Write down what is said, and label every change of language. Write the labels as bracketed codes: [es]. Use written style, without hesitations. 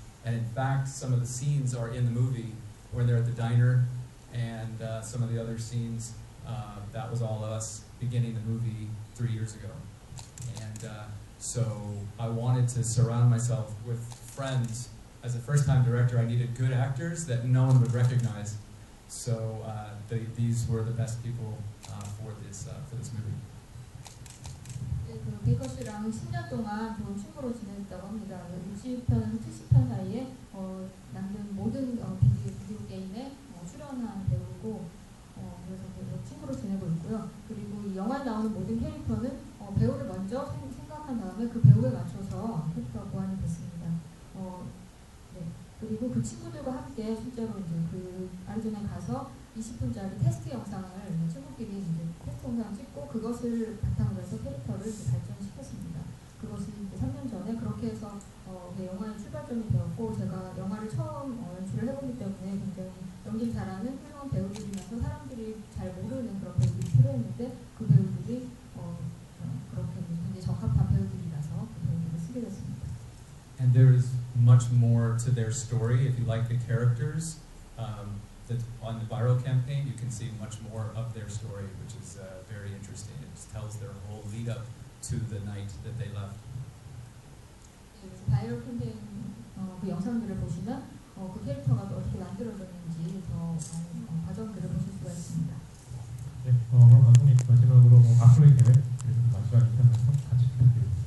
[en] And in fact, some of the scenes are in the movie when they're at the diner, and some of the other scenes, that was all us beginning the movie 3 years ago. And so I wanted to surround myself with friends. As a first-time director, I needed good actors that no one would recognize. So these were the best people for this movie. [ko] 그 베이커 씨랑 10년 동안 좋은 친구로 지냈다고 합니다. 60편, 70편 사이에 만든 모든 비디오 게임에 출연한 배우고, 그래서 친구로 지내고 있고요. 그리고 이 영화에 나오는 모든 캐릭터는 배우를 먼저 생각한 다음에 그 배우에 맞춰서 캐릭터가 보완이 됐습니다. 네. 그리고 그 친구들과 함께 실제로 이제 그 아리조나에 가서 20분짜리 테스트 영상을 친구끼리 이제 테스트 영상을 찍고 그것을 바탕으로 해서 캐릭터를 이제 발전시켰습니다. 그것이 이제 3년 전에 그렇게 해서 영화의 출발점이 되었고, 제가 영화를 처음 연출을 해보기 때문에 굉장히 연기를 잘하는 훌륭한 배우들이면서 사람들이 잘 모르는 그런 배우들이 필요했는데, 그 배우들이 그렇게 굉장히 적합한 배우들이라서 그 배우들을 쓰게 됐습니다. [en] And there is much more to their story. If you like the characters, on the viral campaign, you can see much more of their story, which is very interesting. It just tells their whole lead up to the night that they left. [ko] 바이럴 캠페인 그 영상들을 보시면 그 캐릭터가 어떻게 만들어졌는지 더 과정들을 보실 수가 있습니다. 네, 그럼 감독님 마지막으로 앞으로의 계획, 그리고 마지막 인터뷰 같이 부탁드립니다.